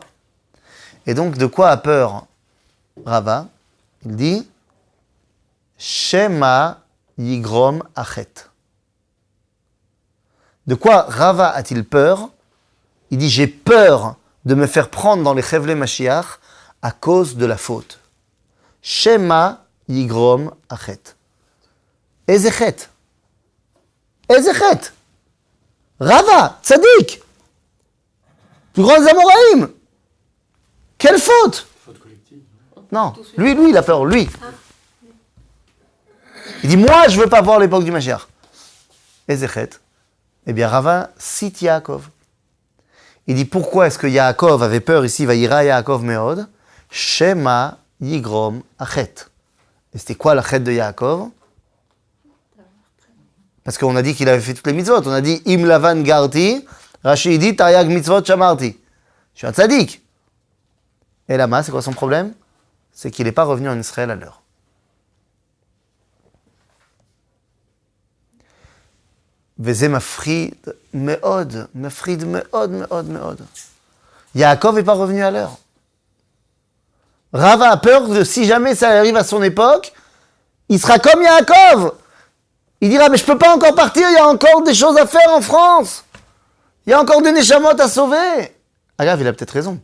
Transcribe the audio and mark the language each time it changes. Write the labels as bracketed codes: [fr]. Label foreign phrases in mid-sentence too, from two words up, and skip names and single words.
[fr] Et donc, de quoi a peur Rava? Il dit [he] שמא יגרום החטא. [fr] De quoi Rava a-t-il peur? Il dit j'ai peur de me faire prendre dans les [he] חבלי משיח [fr] à cause de la faute. [he] שמא יגרום החטא. איזה חטא. איזה חטא. [fr] Rava, Tzadik. Plus grand des Amoraïm. Quelle faute? Faute collective. Non, lui, il a peur, lui. Il dit, moi, je veux pas voir l'époque du Mashiach. [he] איזה חטא. [fr] Eh bien, Rava cite Yaakov. Il dit, pourquoi est-ce que Yaakov avait peur ici, [he] ויירא יעקב מאד, שמא יגרום החטא. [fr] Et c'était quoi l'achet de Yaakov? Parce qu'on a dit qu'il avait fait toutes les mitzvot. On a dit, [he] עם לבן גרתי, [fr] Rashi dit, [he] תרי"ג מצוות שמרתי. [fr] Je suis un tzaddik. Et Lama, c'est quoi son problème? C'est qu'il n'est pas revenu en Israël à l'heure. [he] וזה מפריד מאוד. [fr] Yaakov n'est pas revenu à l'heure. Rava a peur que si jamais ça arrive à son époque, il sera comme Yaakov. Il dira, mais je ne peux pas encore partir, il y a encore des choses à faire en France. Il y a encore des neshamot à sauver. Agave, il a peut-être raison.